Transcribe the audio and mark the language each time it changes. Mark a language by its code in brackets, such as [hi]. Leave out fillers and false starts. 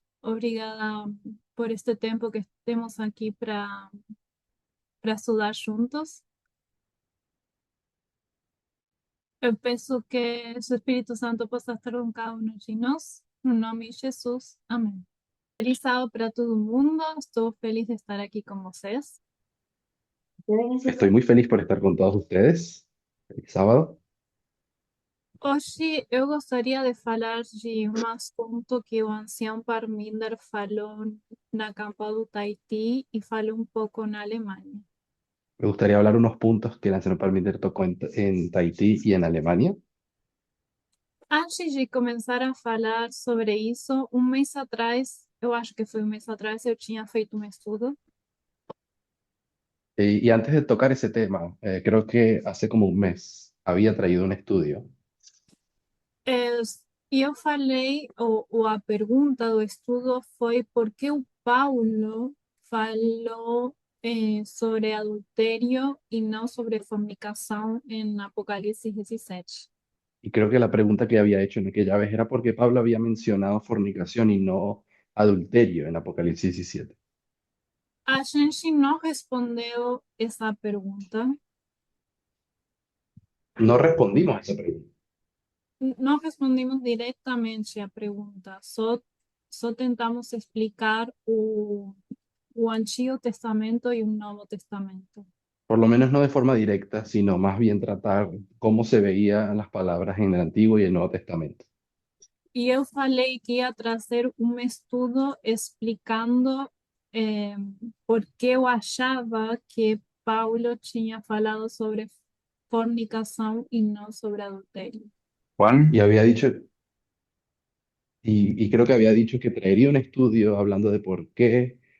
[pt] Obrigada por este tempo que temos aqui para estudar juntos. Eu peço que o Espírito Santo possa estar com cada um de nós. No nome de Jesus. Amém. Feliz sábado para todo mundo. Estou feliz de estar aqui com vocês. [es] Estoy muy feliz por estar con todos ustedes el sábado. [pt] Hoje eu gostaria de falar de um assunto que o ancião Parminder falou na campa do Tahití e falou um pouco na Alemanha. [es] Me gustaría hablar unos puntos que la señora Parmenter tocó en Tahití y en Alemania. [pt] Antes de começar a falar sobre isso, um mês atrás, eu acho que foi um mês atrás, eu tinha feito um estudo. [es] Y antes de tocar ese tema, creo que hace como un mes había traído un estudio [pt] É, e eu falei, ou a pergunta do estudo foi por que o Paulo falou sobre adultério e não sobre fornicação em Apocalipse 17. [es] y creo que la pregunta que había hecho en aquella vez era por qué Pablo había mencionado fornicación y no adulterio en Apocalipsis 17. [pt] A gente não respondeu essa pergunta. [es] No respondimos a esa pregunta. [pt] Não respondemos diretamente a pergunta, só tentamos explicar o Antigo Testamento e o Novo Testamento. [es] Por lo menos no de forma directa, sino más bien tratar cómo se veían las palabras en el Antiguo y el Nuevo Testamento. [pt] E eu falei que ia trazer um estudo explicando por que eu achava que Paulo tinha falado sobre fornicação e não sobre adultério. [es] Juan, Y había dicho, y creo que había dicho que traería un estudio hablando de por qué.